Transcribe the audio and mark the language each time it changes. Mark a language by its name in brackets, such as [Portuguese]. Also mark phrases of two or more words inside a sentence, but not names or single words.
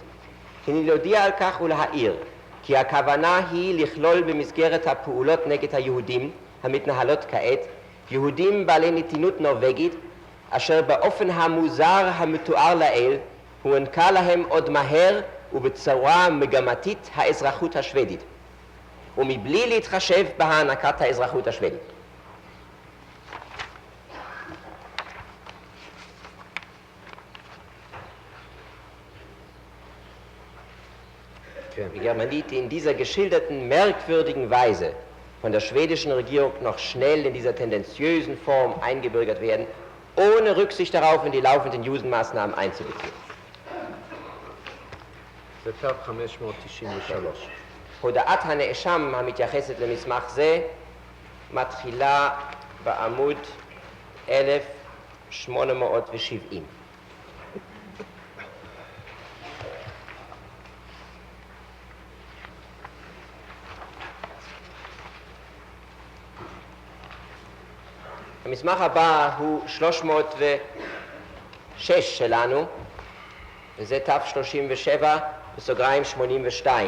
[Hebrew] הנני להודיע על כך ולהעיר כי הכוונה היא לכלול במסגרת הפעולות נגד היהודים המתנהלות כעת יהודים בעלי נתינות נורווגית אשר באופן המוזר המתואר לעיל הוענקה להם עוד מהר ובצורה מגמתית האזרחות השוודית, ומבלי להתחשב בהענקת האזרחות השוודית. [German] Die Germaniten in dieser geschilderten merkwürdigen Weise von der schwedischen Regierung noch schnell in dieser tendenziösen Form eingebürgert werden, ohne Rücksicht darauf, in die laufenden Judenmaßnahmen einzubeziehen. [Hebrew] זה קו 593. הודעת הנאשם המתייחסת למסמך זה מתחילה בעמוד 1870. המסמך הבא הוא 306 שלנו, וזה תו 37 בסוגריים 82.